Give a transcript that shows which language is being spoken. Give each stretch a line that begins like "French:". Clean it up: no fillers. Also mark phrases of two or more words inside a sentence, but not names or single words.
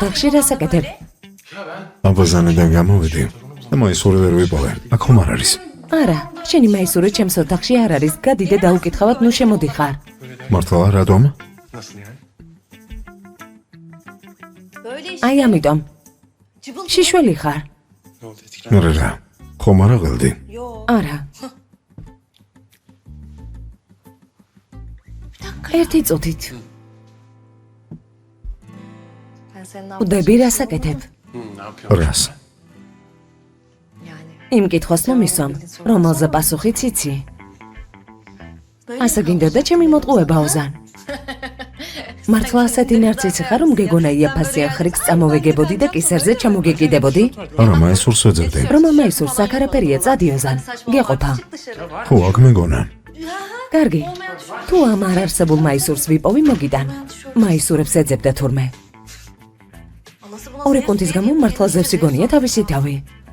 Georgian: ოთახში რას აკეთებ? აბაზანიდან გამოვიდი და მაისური ვერ ვიპოვე. აქ ხომ არ არის? არა, შენი მაისური ჩემს ოთახში არ არის. გადი და დაუკითხავად, ნუ შემოდიხარ. მართლა რატომ?
Turkish: Nasıl yani? Böyle işte.
Georgian: აი ამიტომ.
Turkish: Cıbıl cıbıl.
Georgian: შიშველი ხარ?
Turkish: Ne oldu etkilen?
Georgian: რა რა. ხომ არ აღელდი?
Turkish: Yo.
Georgian: არა. ერთი წუთით.
Turkish: Ben senin ne
Georgian: უდები რას აკეთებ?
Turkish: Ne yapıyorsun?
Georgian: რას?
Turkish: Yani.
Georgian: იმ კითხვას მომისვამ, რომელზე პასუხიც იცი. ასე გინდოდა ჩემი მოტყუება ოზან. მართლა ასეთი ნარციცი ხარ, რომ გეგონა იაფასიან ხრიქს წამოვეგებოდი და კისერზე ჩამოგეკიდებოდი? არა, მაისურს ვეძებდი. რომელ მაისურს აქ არაფერია, წადი ოზან. გეყოფა.
Turkish: Çık dışarı.
Georgian: ხო, აქ მეგონა. კარგი. თუ ამ არ არსებულ მაისურს ვიპოვი, მოგიტან. მაისურებს ეძებდა თურმე.
Turkish: Anası buna
Georgian: ორი
Turkish: zevk
Georgian: კუნთის
Turkish: değil
Georgian: გამო
Turkish: mi?
Georgian: მართლა ზევსი გონია თავისი თავი.